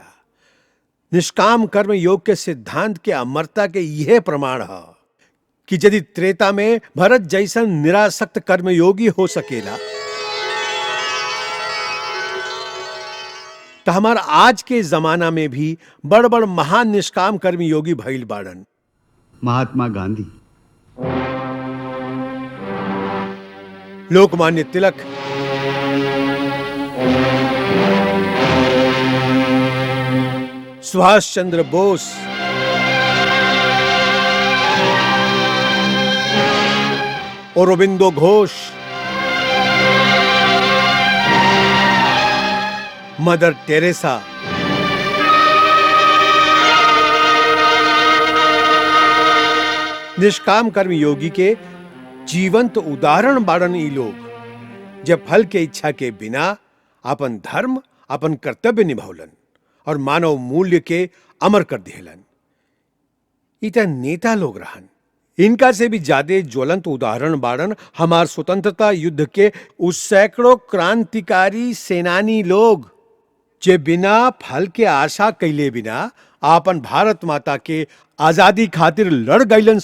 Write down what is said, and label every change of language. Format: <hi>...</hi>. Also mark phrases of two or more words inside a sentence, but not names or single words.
<bho>निष्काम कर्म योग के सिद्धांत के अमरता के यह प्रमाण है कि यदि त्रेता में भरत जैसन निरासक्त कर्मयोगी हो सकेला तो हमार आज के जमाना में भी बड़ बड़ महान निष्काम कर्मयोगी भइल बाड़न। महात्मा गांधी लोकमान्य तिलक, सुभाष चंद्र बोस, औरोबिंदो घोष, मदर टेरेसा, निष्काम कर्म योगी के जीवंत उदाहरण बाड़न ई लोग, जब फल के इच्छा के बिना अपन धर्म अपन कर्तव्य निभावलन और मानव मूल्य के अमर कर दिहलन। इतना नेता लोग रहन। इनका से भी ज्यादा ज्वलंत उदाहरण बाड़न हमार स्वतंत्रता युद्ध के उस सैकड़ों क्रांतिकारी सेनानी लोग, जे बिना फल के आशा कैले बिना आपन भारत माता के आजादी खातिर लड़ गईलन।</bho>